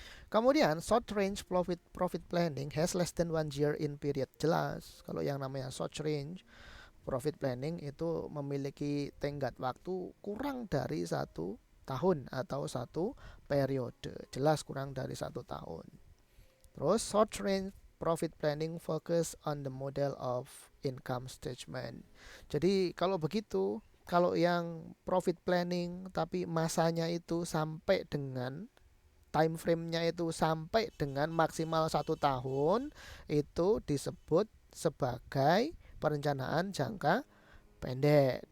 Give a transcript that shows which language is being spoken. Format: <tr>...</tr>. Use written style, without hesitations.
<en>Kemudian short range profit planning has less than 1 year in period.</en> <id>Jelas kalau yang namanya short range profit planning itu memiliki tenggat waktu kurang dari 1 tahun atau 1 periode. Jelas kurang dari 1 tahun.</id> <en>Terus short range profit planning focus on the model of income statement.</en> <id>Jadi kalau begitu, kalau yang profit planning tapi masanya itu sampai dengan time frame-nya itu sampai dengan maksimal 1 tahun, itu disebut sebagai perencanaan jangka pendek.</id>